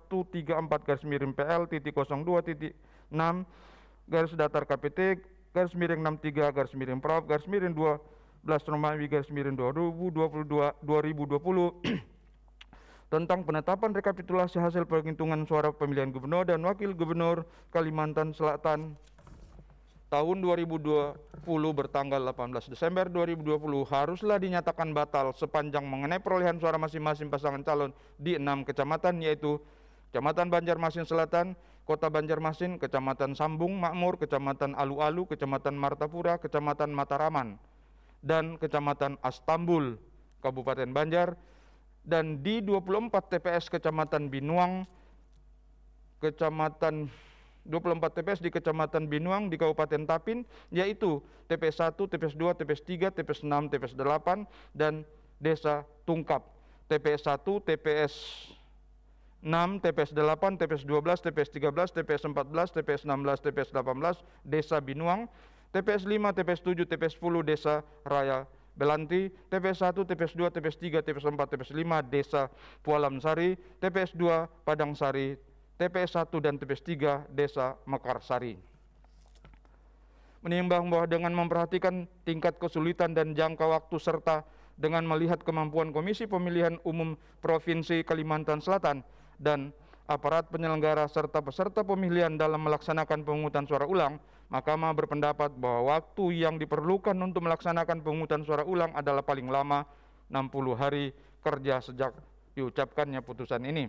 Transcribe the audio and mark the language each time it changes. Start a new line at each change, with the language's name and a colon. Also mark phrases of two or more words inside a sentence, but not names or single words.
Indonesian: 134/PL.02.6 garis datar KPT /63/Prov /12 Romawi /2022 tentang penetapan rekapitulasi hasil penghitungan suara pemilihan gubernur dan wakil gubernur Kalimantan Selatan tahun 2020 bertanggal 18 Desember 2020 haruslah dinyatakan batal sepanjang mengenai perolehan suara masing-masing pasangan calon di 6 kecamatan yaitu Kecamatan Banjarmasin Selatan, Kota Banjarmasin, Kecamatan Sambung Makmur, Kecamatan Alu-Alu, Kecamatan Martapura, Kecamatan Mataraman, dan Kecamatan Astambul, Kabupaten Banjar, dan di 24 TPS Kecamatan Binuang, 24 TPS di Kecamatan Binuang di Kabupaten Tapin, yaitu TPS 1, TPS 2, TPS 3, TPS 6, TPS 8, dan Desa Tungkap. TPS 1, TPS 6, TPS 8, TPS 12, TPS 13, TPS 14, TPS 16, TPS 18, Desa Binuang. TPS 5, TPS 7, TPS 10, Desa Raya Belanti, TPS 1, TPS 2, TPS 3, TPS 4, TPS 5, Desa Pualam Sari, TPS 2, Padang Sari, TPS 1 dan TPS 3, Desa Mekarsari. Menimbang bahwa dengan memperhatikan tingkat kesulitan dan jangka waktu serta dengan melihat kemampuan Komisi Pemilihan Umum Provinsi Kalimantan Selatan dan aparat penyelenggara serta peserta pemilihan dalam melaksanakan pemungutan suara ulang, Mahkamah berpendapat bahwa waktu yang diperlukan untuk melaksanakan pemungutan suara ulang adalah paling lama 60 hari kerja sejak diucapkannya putusan ini.